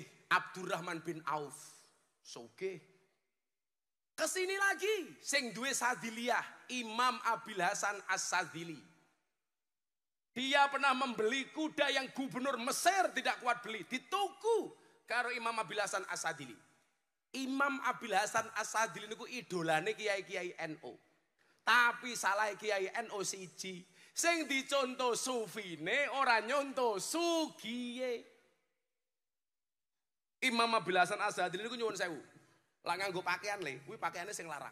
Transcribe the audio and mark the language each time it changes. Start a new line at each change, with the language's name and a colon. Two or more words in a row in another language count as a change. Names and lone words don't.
Javanese: Abdurrahman bin Auf. Sugih.
Indonesian: Kesini lagi
Javanese: sing duwe Sadiliyah, Imam Abil Hasan As-Sadili.
Indonesian: Dia pernah membeli kuda yang gubernur Mesir tidak kuat beli,
Javanese: dituku karo Imam Abil Hasan As-Sadili. Imam Abil Hasan As-Sadili niku idolane kiai-kiai NU. Tapi salah kiai NU siji, Sing dicontoh sufine ora nyontoh sugiye. Imam Abil Hasan Asyadzili niku nyuwun sewu. Lah nganggo pakaian le, kuwi pakaiane sing larang.